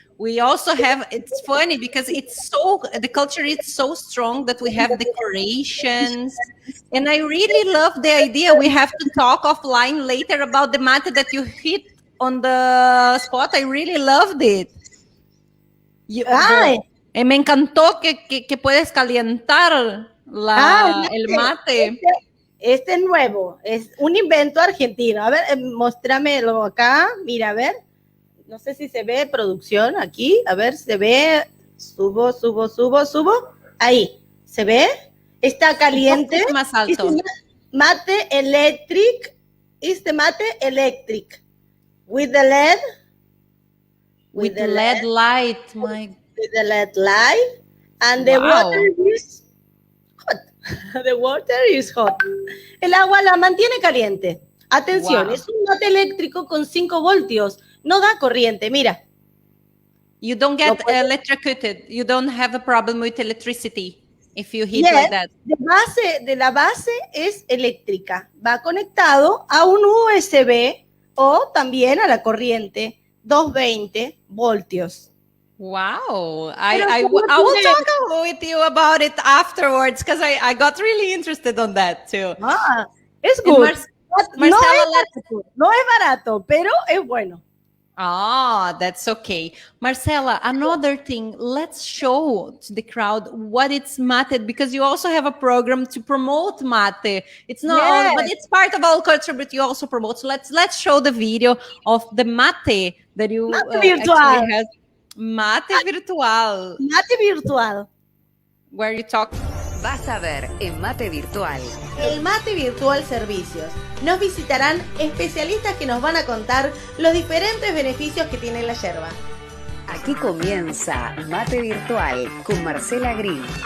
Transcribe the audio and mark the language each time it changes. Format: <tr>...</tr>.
<en>We also have, it's funny because the culture is so strong that we have decorations. And I really love the idea. We have to talk offline later about the mate that you hit on the spot. I really loved it.</en> <es>Ay, Me encantó que puedes calentar el mate. Este es nuevo, es un invento argentino. A ver, muéstramelo acá. Mira, a ver. No sé si se ve producción aquí. A ver, se ve. Subo. Ahí. ¿Se ve? Está caliente. Un poquito más alto.</es> <en>Mate electric.</en> <es>Este</es> <en>mate electric. With the LED. With the LED light. With the LED light. And the water is hot. The water is hot.</en> <es>El agua la mantiene caliente. Atención, es un mate eléctrico con 5 voltios. No da corriente, mira.</es> <en>You don't get electrocuted. You don't have a problem with electricity if you heat like that.</en> <es>De la base es eléctrica. Va conectado a un USB o también a la corriente. 220 voltios.</es> <en>Wow. I will talk with you about it afterwards because I got really interested on that too.</en> <es>Es</es> <en>good.</en> <es>No es barato, pero es bueno.</es> <en>That's okay. Marcela, another thing, let's show to the crowd what it's mate, because you also have a program to promote mate. It's not all, but it's part of our culture, but you also promote. So let's show the video of the mate that you actually have.</en> <es>Mate virtual. Mate virtual.</es> <en>Where you talk.</en> <es>Vas a ver en Mate Virtual. El Mate Virtual Servicios. Nos visitarán especialistas que nos van a contar los diferentes beneficios que tiene la yerba. Aquí comienza Mate Virtual con Marcela Green.</es>